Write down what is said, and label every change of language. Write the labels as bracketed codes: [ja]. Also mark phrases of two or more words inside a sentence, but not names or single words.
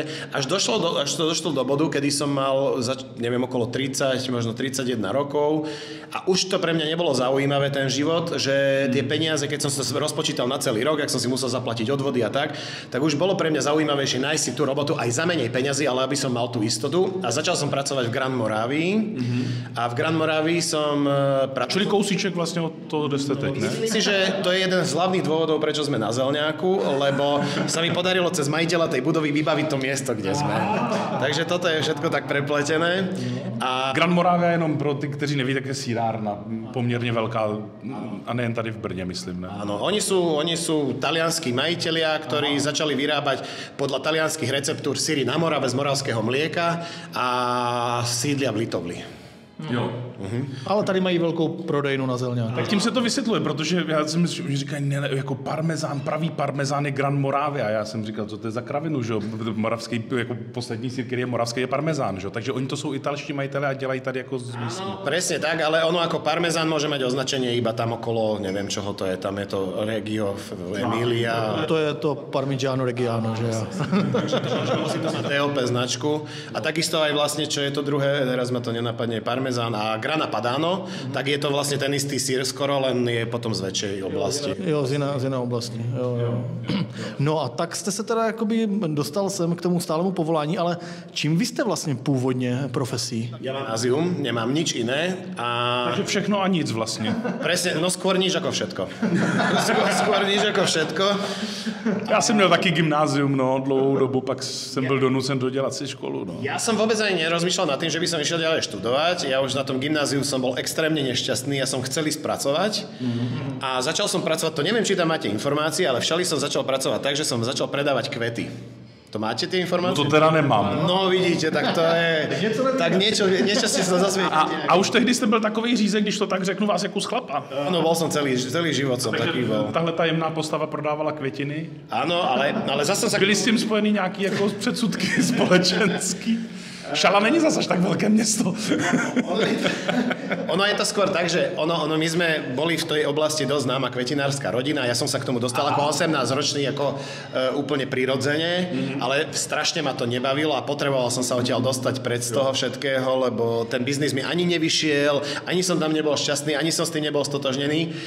[sk] Až to došlo do bodu, kedy som mal, neviem, okolo 30, možno 31 rokov a už to pre mňa nebolo zaujímavé ten život, že tie peniaze, keď som sa rozpočítal na celý rok, ak som si musel zaplatiť odvody a tak už bolo pre mňa zaujímavejšie nájsť si tú robotu aj za menej peňazí, ale aby som mal tú istotu a začal som pracovať v Grand Moravii a v Grand Moravii som pracoval... [cs] Čili kousíček vlastne od toho, kde ste teď, ne? [sk] Myslím si, že to je jeden z hlavných dôvodov, prečo sme na Zelňáku, lebo sa mi podarilo cez majiteľa tej budovy vybaviť to miesto, kde sme. Takže toto je všetko tak prepletené. [cs] A Grand Moravia jenom pro ty, kteří neví, tak je sírárna, poměrně velká, a nejen tady v Brně, myslím. Ne? [sk] Áno, oni sú talianskí majitelia, ktorí začali vyrábať podľa talianských receptúr syry na Morave z moravského mlieka a sídlia v Litovli. [cs] Jo. Ale tady mají velkou prodejnu na Zelňáku. Tak tím se to vysvětluje, protože já jsem myslel, že říkají, ne, jako parmezán, pravý parmezán je Grand Moravia. A já jsem říkal, co to je za kravinu, že jo? Moravský, jako poslední sír, který je moravský, je parmezán, že jo? Takže oni to jsou italští majitelé a dělají tady jako z místní. [sk] Presne tak, ale ono ako parmezán môže mať označenie iba tam okolo, neviem čoho to je, tam je to Reggio Emilia. [cs] To je to Parmigiano Reggiano, že jo? [sk] Musí to mať DOP značku. A takisto aj vlastne, čo je to druhé, teraz ma to nenapadne, parmezán a Grana Padano, tak je to vlastne ten istý sír skoro, len je potom z väčšej oblasti. [cs] Jo, z jiné oblasti. Jo. No a tak jste se teda jakoby dostal sem k tomu stálemu povolání, ale čím vy jste vlastně původně profesí? [sk] Ja mám gymnázium, nemám nič iné a... [cs] Takže všechno a nic vlastně. [sk] Presne, no skôr nič ako všetko. Skôr nič ako všetko. [cs] Já jsem měl taky gymnázium, no, dlouhou dobu, pak jsem byl donucen dodělat si školu, no. [sk] Ja som vôbec ani nerozmýšľal nad tým, že by som išiel ďalej študovať. Ja už na tom gymnáziu som bol extrémne nešťastný, ja som chcel ísť pracovať a začal som pracovať, to neviem, či tam máte informácie, ale všali som začal pracovať tak, že som začal predávať kvety. To máte tie informácie? [cs] No to teda nemám. [sk] No vidíte, tak to je... Tak niečo ste sa zasvietili. [cs] A už tehdy jste byl takový řízek, když to tak řeknu, vás jako z chlapa. [sk] Áno, bol som celý život som taký bol. [cs] Tahle tajemná postava prodávala květiny. [sk] Áno, ale zase som sa... [cs] Byly s tím spojený nějaký jako předsudky společenský? [sk] Šala není zase až tak veľké město. Ono je to skôr tak, že my sme boli v tej oblasti dosť známa kvetinárska rodina. Ja som sa k tomu dostal ako 18-ročný, ako úplne prirodzene, ale strašne ma to nebavilo a potreboval som sa odtiaľ dostať pred z toho všetkého, lebo ten biznis mi ani nevyšiel, ani som tam nebol šťastný, ani som s tým nebol stotožnený.